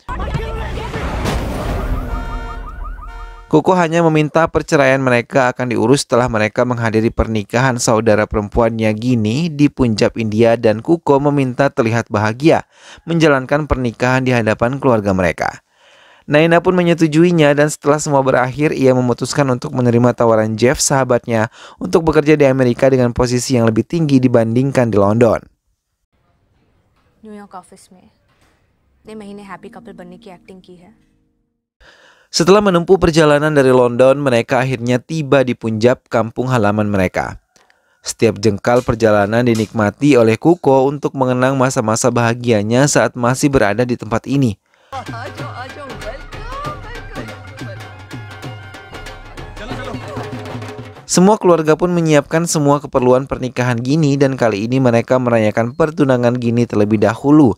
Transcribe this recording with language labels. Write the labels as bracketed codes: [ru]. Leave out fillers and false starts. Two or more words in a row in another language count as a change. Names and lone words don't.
[id] Kuko hanya meminta perceraian mereka akan diurus setelah mereka menghadiri pernikahan saudara perempuannya Gini di Punjab, India, dan Kuko meminta terlihat bahagia menjalankan pernikahan di hadapan keluarga mereka. Naina pun menyetujuinya dan setelah semua berakhir, ia memutuskan untuk menerima tawaran Jeff, sahabatnya, untuk bekerja di Amerika dengan posisi yang lebih tinggi dibandingkan di London. [hi] New York office में 2 महीने [en] happy couple [hi] बनने की acting की है. [id] Setelah menempuh perjalanan dari London, mereka akhirnya tiba di Punjab, kampung halaman mereka. Setiap jengkal perjalanan dinikmati oleh Kuko untuk mengenang masa-masa bahagianya saat masih berada di tempat ini. Semua keluarga pun menyiapkan semua keperluan pernikahan Gini dan kali ini mereka merayakan pertunangan Gini terlebih dahulu.